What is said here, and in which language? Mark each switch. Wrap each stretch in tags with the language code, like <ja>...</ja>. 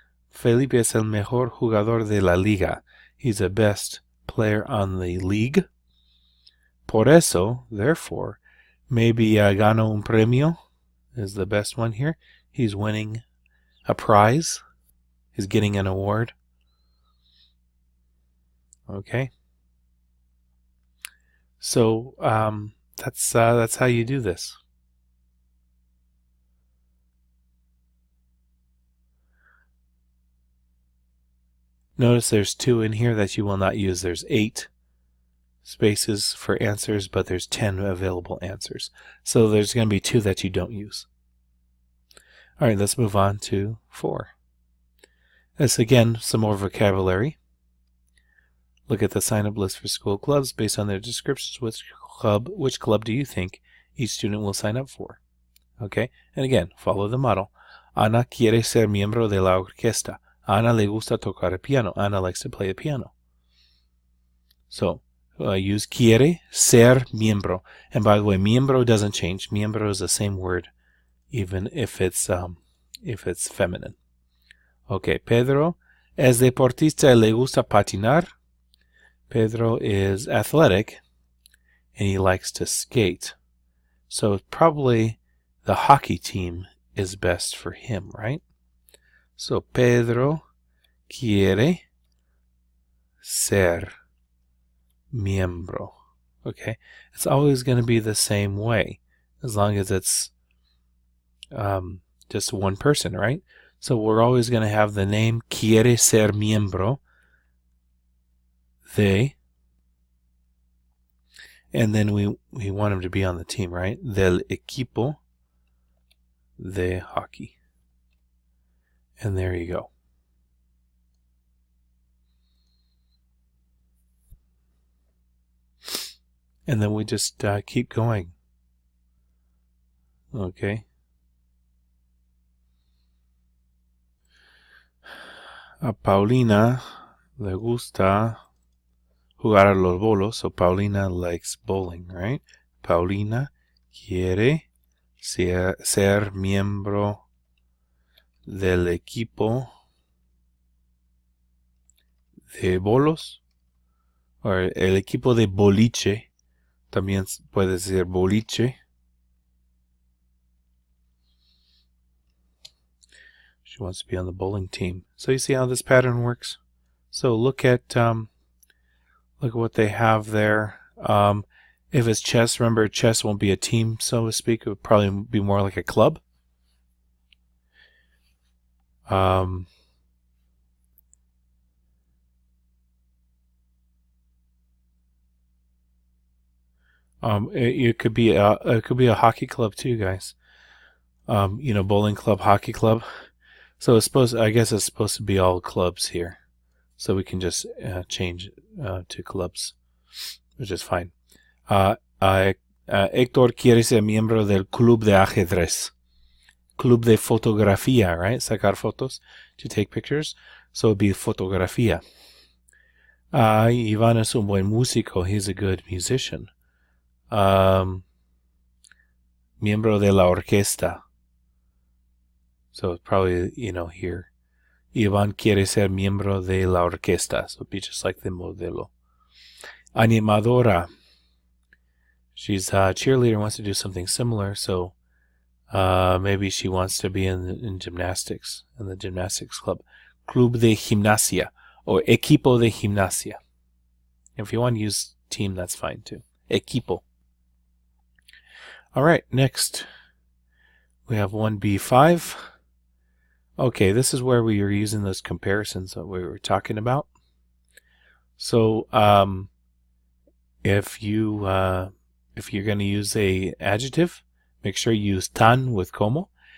<es>Felipe es el mejor jugador de la liga.</es> <en>He's the best player on the league.</en> <es>Por eso,</es> <en>therefore, maybe</en> <es>gano un premio</es> <en>is the best one here. He's winning a prize. He's getting an award. Okay. So that's how you do this. Notice there's 2 in here that you will not use. There's 8 spaces for answers, but there's 10 available answers. So there's going to be 2 that you don't use. All right, let's move on to 4. This again, some more vocabulary. Look at the sign-up list for school clubs. Based on their descriptions, which club do you think each student will sign up for? Okay, and again, follow the model.</en> <es>Ana quiere ser miembro de la orquesta. Ana le gusta tocar el piano.</es> <en>Ana likes to play the piano. So, use</en> <es>quiere ser miembro.</es> <en>And by the way, miembro doesn't change. Miembro is the same word, even if it's feminine.</en> <es>Okay, Pedro es deportista y le gusta patinar.</es> <en>Pedro is athletic, and he likes to skate. So probably the hockey team is best for him, right?</en> <es>So Pedro quiere ser miembro.</es> <en>Okay, it's always going to be the same way, as long as it's just one person, right? So we're always going to have the name</en> <es>quiere ser miembro de,</es> <en>And then we want him to be on the team, right?</en> <es>Del equipo de hockey.</es> <en>And there you go. And then we just keep going. Okay.</en> <es>A Paulina le gusta jugar a los bolos.</es> <en>So Paulina likes bowling, right?</en> <es>Paulina quiere ser miembro del equipo de bolos. O el equipo de boliche. También puede ser boliche.</es> <en>She wants to be on the bowling team. So you see how this pattern works? So look at what they have there. If it's chess, remember chess won't be a team, so to speak. It would probably be more like a club. It could be a hockey club too, guys. Bowling club, hockey club. So I guess it's supposed to be all clubs here. So we can just change to clubs, which is fine.</en> <es>Héctor quiere ser miembro del club de ajedrez. Club de fotografía, right? Sacar fotos,</es> <en>to take pictures. So it'd be fotografía.</en> <es>Iván es un buen músico.</es> <en>He's a good musician.</en> <es>Miembro de la orquesta.</es> <en>So it's probably, here.</en> <es>Iván quiere ser miembro de la orquesta.</es> <en>So it'd be just like the modelo. Animadora. She's a cheerleader, wants to do something similar. So maybe she wants to be in gymnastics, in the gymnastics club.</en> <es>Club de gimnasia, or equipo de gimnasia.</es> <en>If you want to use team, that's fine too. Equipo. All right, next we have 1B5. Okay, this is where we are using those comparisons that we were talking about. So if you're going to use a adjective, make sure you use tan with como.</en>